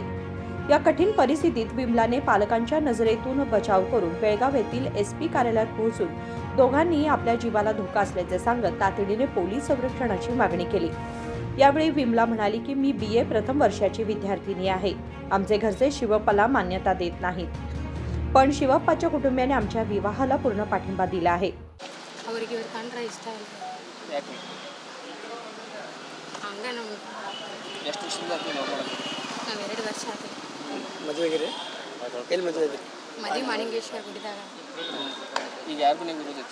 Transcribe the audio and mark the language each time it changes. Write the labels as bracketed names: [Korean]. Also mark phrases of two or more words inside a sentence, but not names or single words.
[Marathi] या कठीण परिस्थितीत विमलाने पालकांच्या नजरेतून बचाव करून बेळगाव येथील SP कार्यालयात पोहोचून दोघांनी आपल्या जीवाला धोका असल्याचे सांगत तातडीने पोलीस संरक्षणाची मागणी केली. यावेळी विमला म्हणाली की मी BA प्रथम वर्षाची विद्यार्थिनी आहे. आमचे घरचे शिवप्पाला मान्यता देत नाहीत, पण शिवप्पाच्या कुटुंबियाने आमच्या विवाहाला पूर्ण पाठिंबा दिला आहे. [Kannada] ಅವರಿಗೆ ಇವರು ಕಂಡ್ರೆ ಇಷ್ಟ ಇಲ್ಲ. ಯಾಕೆ ಹಂಗೆ ನಮ್ಮ ಎಷ್ಟು ವರ್ಷದಿಂದ ಆಯ್ತು ಲವ್ ಮಾಡೋದು? ನಾವು 2 ವರ್ಷ ಆಯ್ತು. ಮದುವೆಗೆ ಎಲ್ಲಿ ಮದುವೆ ಇದ್ರಿ? ಮದುವೆ ಮಾಣಿಂಗೇಶ್ವರ ಗುಡಿದಾಗ ಈಗ ಯಾರು ಮನೆಗೆ ಇರೋದೈತಿ?